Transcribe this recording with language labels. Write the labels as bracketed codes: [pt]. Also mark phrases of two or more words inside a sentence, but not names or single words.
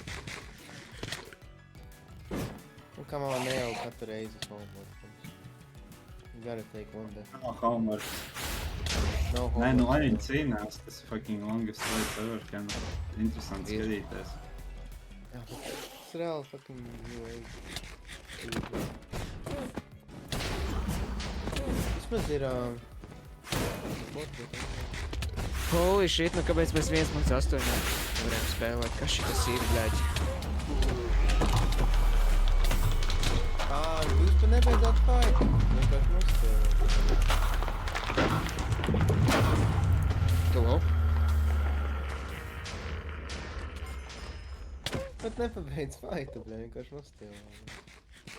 [lv] Un kā man nejau katru reizi homework. [en] You gotta take one day. No homework. No homework. [lv] Nē, nu lai viņi cīnās, tas [en] fucking longest fight ever, [lv] kā nu interesanti skatīties. Jā, tas reāli [en] fucking new age. [lv] Vismaz ir... [en] Holy shit, [lv] nu kāpēc mēs 1.8 nevarējām spēlēt? Kas šitas ir, bļaģi? Jūs tu nebeidzāt fight. Vienkārši nospēlēt. [en] Hello? [lv] Bet nepabeidz fightu, bļa, vienkārši nospēlēt.